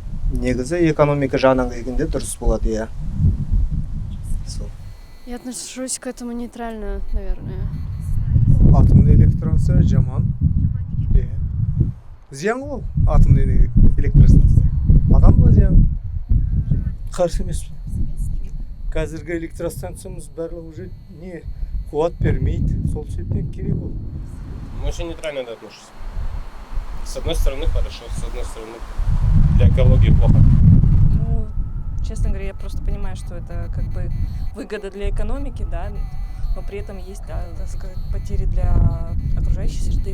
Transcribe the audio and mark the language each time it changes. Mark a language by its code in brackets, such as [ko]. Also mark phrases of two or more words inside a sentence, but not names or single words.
[kk] негізі экономика жағынан келгенде дұрыс болады, иә. Сол. [ru] Я отношусь к этому нейтрально, наверное. [kk] Атомный электростанция жаман. Зиян ғой атомный электростанция. Адамға зиян. Қарсы емеспін. Қазіргі электростанциямыз барлығы уже не қуат бермейді. Сол себептен керек ол. [ru] Очень нейтрально отношусь. С одной стороны хорошо, с одной стороны для экологии плохо. Ну, честно говоря, я просто понимаю, что это как бы выгода для экономики, да, но при этом есть, да, так сказать, потери для окружающей среды.